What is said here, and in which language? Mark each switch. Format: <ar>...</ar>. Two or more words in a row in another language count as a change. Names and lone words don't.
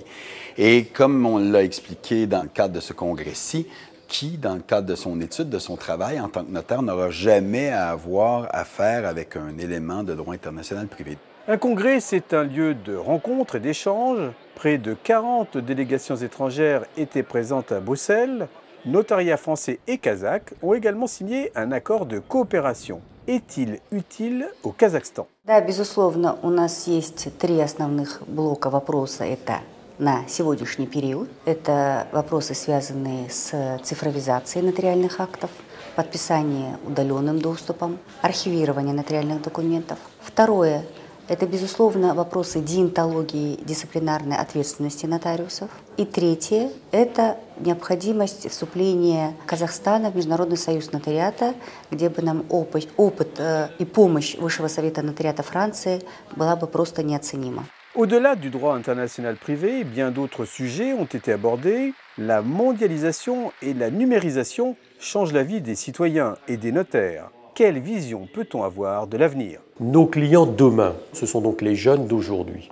<fr>Et comme on l'a expliqué dans le cadre de ce congrès-ci, qui, dans le cadre de son étude, de son travail en tant que notaire, n'aura jamais à avoir affaire avec un élément de droit international privé. Un congrès, c'est un lieu de rencontre et d'échange. Près de 40 délégations étrangères étaient présentes à Bruxelles. Notariats français et kazakhs ont également signé un accord de coopération. Est-il utile au Kazakhstan?</fr> <ru>Да, безусловно, у нас есть три основных блока вопроса. Это на сегодняшний период. Это вопросы, связанные с цифровизацией нотариальных актов, подписание удаленным доступом, архивирование нотариальных документов. Второе – это, безусловно, вопросы деонтологии, дисциплинарной ответственности нотариусов. И третье – это необходимость вступления Казахстана в Международный союз нотариата, где бы нам опыт и помощь Высшего совета нотариата Франции была бы просто неоценима.</ru> <fr>Au-delà du droit international privé, bien d'autres sujets ont été abordés. La mondialisation et la numérisation changent la vie des citoyens et des notaires. Quelle vision peut-on avoir de l'avenir? Nos clients demain, ce sont donc les jeunes d'aujourd'hui.</fr>